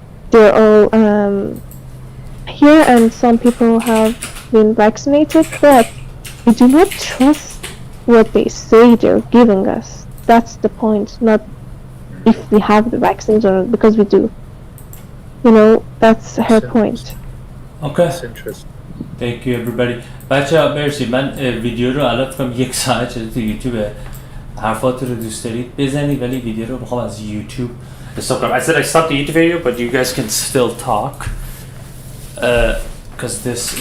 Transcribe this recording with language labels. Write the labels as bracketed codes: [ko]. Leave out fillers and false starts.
[en] They're all here, and some people have been vaccinated, but we do not trust what they say they're giving us. That's the point, not if we have the vaccines or not, because we do. You know, that's her point. Okay. That's interesting. Thank you everybody. [fa] بچه‌ها مرسی. من ویدیو رو الان فکر کنم 1 ساعت شده تو یوتیوب. حرفات رو دوست دارید بزنید ولی ویدیو رو میخوام از یوتیوب استاپ کنم. [en] I said I stopped the YouTube video but you guys can still talk because this is